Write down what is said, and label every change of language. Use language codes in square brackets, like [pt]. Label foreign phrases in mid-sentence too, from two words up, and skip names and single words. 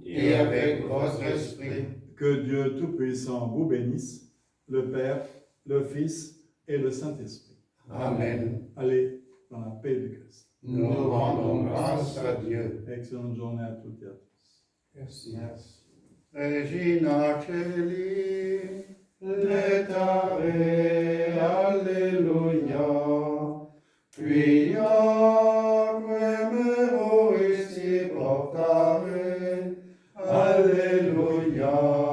[fr] Et avec votre esprit. Que Dieu Tout-Puissant vous bénisse, le Père, le Fils et le Saint-Esprit. Amen. Allez dans la paix du Christ. Nous rendons grâce à Dieu. Excellente journée à toutes et à tous. Merci. [la] Regina Celi, Letare, Alleluia. Quiaque meruisti portare, Alleluia.